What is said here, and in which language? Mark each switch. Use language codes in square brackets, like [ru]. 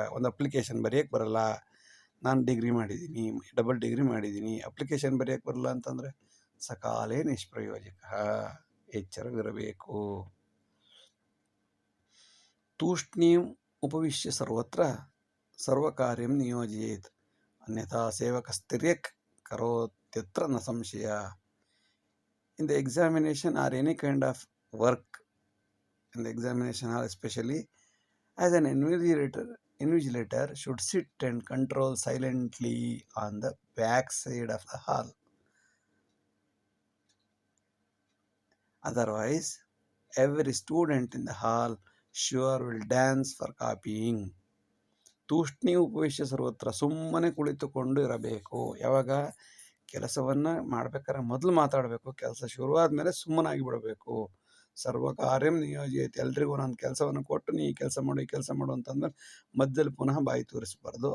[kn] ಒಂದು ಅಪ್ಲಿಕೇಶನ್ ಬರೆಯೋಕ್ಕೆ ಬರಲ್ಲ, ನಾನು ಡಿಗ್ರಿ ಮಾಡಿದ್ದೀನಿ, ಡಬಲ್ ಡಿಗ್ರಿ ಮಾಡಿದ್ದೀನಿ, ಅಪ್ಲಿಕೇಶನ್ ಬರೆಯೋಕ್ಕೆ ಬರಲ್ಲ ಅಂತಂದರೆ [sa] ಸಕಾಲೆ ನಿಷ್ಪ್ರಯೋಜಕ. [kn] ಎಚ್ಚರವಿರಬೇಕು. [sa] ತೂಷ್ಣೀಂ ಉಪವಿಶ್ಯ ಸರ್ವತ್ರ ಸರ್ವಕಾರ್ಯಂ ನಿಯೋಜಯೇತ್, ಅನ್ಯಥಾ ಸೇವಕಸ್ತಿರ್ಯಕ್ ಕರೋತ್ಯತ್ರ ನ ಸಂಶಯ. [en] In the examination or any kind of work, in the examination hall especially, as an invigilator should sit and control silently on the back side of the hall. Otherwise, every student in the hall sure will dance for copying. [sa] ತೂಷ್ಣಿ ಉಪವಿಶ್ಯ ಸರ್ವತ್ರ, [kn] ಸುಮ್ಮನೆ ಕುಳಿತುಕೊಂಡು ಇರಬೇಕು. ಯಾವಾಗ ಕೆಲಸವನ್ನು ಮಾಡ್ಬೇಕಾದ್ರೆ ಮೊದಲು ಮಾತಾಡಬೇಕು, ಕೆಲಸ ಶುರುವಾದ ಮೇಲೆ ಸುಮ್ಮನಾಗಿ ಬಿಡಬೇಕು. [sa] ಸರ್ವ ಕಾರ್ಯಂ ನಿಯೋಜಯತೆ, [kn] ಎಲ್ರಿಗೂ ಒಂದೊಂದು ಕೆಲಸವನ್ನು ಕೊಟ್ಟು ನೀ ಈ ಕೆಲಸ ಮಾಡು ಈ ಕೆಲಸ ಮಾಡು ಅಂತಂದ್ರೆ ಮಧ್ಯದಲ್ಲಿ ಪುನಃ ಬಾಯಿ ತೋರಿಸಬಾರ್ದು.